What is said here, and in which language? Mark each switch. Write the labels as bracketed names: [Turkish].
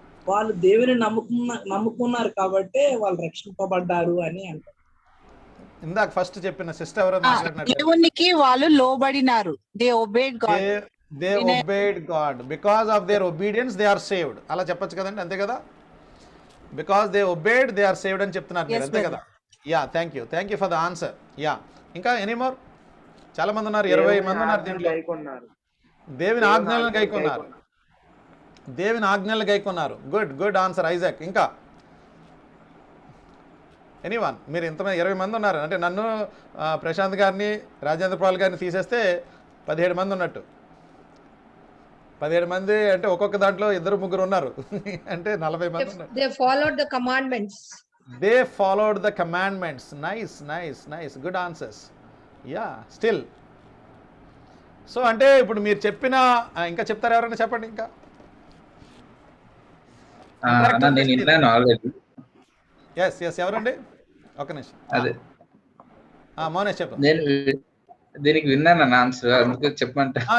[Telugu] వాళ్ళు దేవుని నమ్ముకున్నారు కాబట్టి వాళ్ళు రక్షింపబడ్డారు అని అంటారు. ఇందాక ఫస్ట్ చెప్పిన సిస్టర్ ఎవరో మాట్లాడినారు, దేవునికి వాళ్ళు లోబడినారు. [English] They obeyed God. They obeyed God. Because of their obedience they are saved. [Telugu] అలా చెప్పొచ్చు కదండి, అంతే కదా? [English] Because they obeyed they are saved [Telugu] అని చెప్తున్నారు మీరు, అంతే కదా? [English] Yeah, thank you for the answer. [Telugu] Yeah, ఇంకా ఎనీ మోర్? చాలా మంది ఉన్నారు, 20 మంది ఉన్నారు దీంట్లో. దేవుని ఆజ్ఞలను గైకొన్నారు. దేవుని ఆజ్ఞలను గైకొన్నారు. Good answer Isaac. ఇంకా ఎనీవన్? మీరు ఇంతమంది 20 మంది ఉన్నారు అంటే నన్ను, ప్రశాంత్ గారిని, రాజేంద్ర పాల్ గారిని తీసేస్తే 17 మంది ఉన్నట్టు. 17 మంది అంటే ఒక్కొక్క దాంట్లో 2-3 ఉన్నారు అంటే 40 మంది ఉన్నారు. [English] They followed the commandments. They followed the commandments. Nice. Good answers. Yeah, still. [Telugu] So అంటే ఇప్పుడు మీరు చెప్పిన ఇంకా చెప్తారు ఎవరైనా? చెప్పండి ఇంకా. అన్న నేను విన్నాను ఆల్రెడీ. ఎస్ ఎవరండి? ఒక నిమిషం. అదే మౌనేష్ చెప్పు. నేను దీనికి విన్నాను అన్న ఆన్సర్, అందుకే చెప్పమంట.